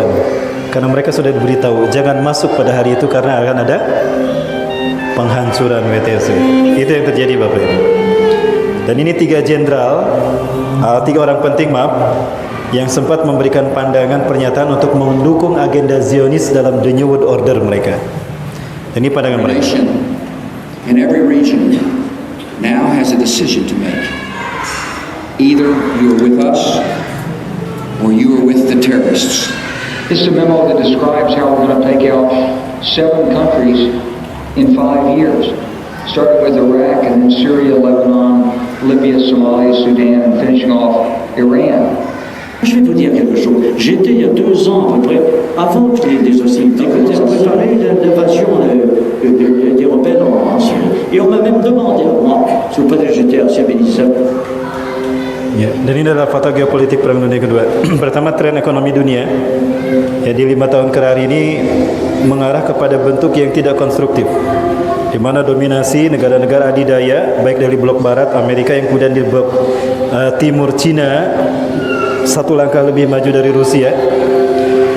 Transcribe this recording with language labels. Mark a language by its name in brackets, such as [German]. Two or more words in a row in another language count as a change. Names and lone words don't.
[Indonesian] Karena mereka sudah diberitahu jangan masuk pada hari itu karena akan ada penghancuran WTC. Itu yang terjadi Bapak Ibu. Dan ini 3 jenderal, 3 orang penting yang sempat memberikan pandangan pernyataan untuk mendukung agenda Zionis dalam The New World Order mereka. Ini pandangan mereka. [English] In every region now has a decision to make. Either you are with us or you are with the terrorists. This is a memo that describes how we're going to take out 7 countries in 5 years, starting with Iraq and then Syria, Lebanon, Libya, Somalia, Sudan, and finishing off Iran. [French] Je vais vous dire quelque chose. J'étais il y a 2 ans à peu près, avant que des hostilités commencent, à préparer l'invasion des rebelles en Syrie. Et on m'a même demandé à moi, si vous préférez, j'étais à Srebrenica. [Indonesian] Ya, dan ini adalah fakta geopolitik Perang Dunia Kedua. Pertama, tren ekonomi dunia ya di 5 tahun terakhir ini mengarah kepada bentuk yang tidak konstruktif, di mana dominasi negara-negara adidaya baik dari blok barat Amerika yang kemudian di blok timur Cina 1 langkah lebih maju dari Rusia.